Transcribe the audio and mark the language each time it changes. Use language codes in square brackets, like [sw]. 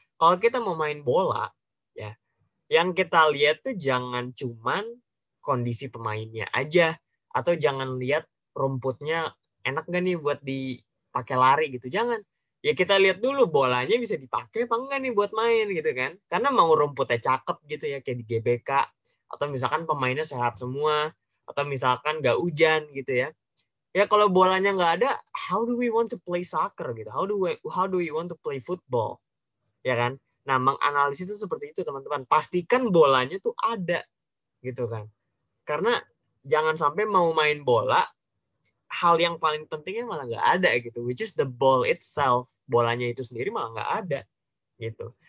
[id] Kalau kita mau main bola, ya, yang kita lihat tuh jangan cuman kondisi pemainnya aja, atau jangan lihat rumputnya enak gak nih buat dipakai lari gitu, jangan. Ya kita lihat dulu bolanya bisa dipakai apa enggak nih buat main gitu kan. Karena mau rumputnya cakep gitu ya, kayak di GBK, atau misalkan pemainnya sehat semua, atau misalkan nggak hujan gitu ya. Ya kalau bolanya nggak ada, [en] how do we want to play soccer gitu? How do we want to play football? [id] Ya kan? Nah, menganalisis itu seperti itu teman-teman. Pastikan bolanya tuh ada gitu kan. Karena jangan sampai mau main bola, hal yang paling pentingnya malah nggak ada gitu, [en] which is the ball itself. [id] Bolanya itu sendiri malah nggak ada gitu.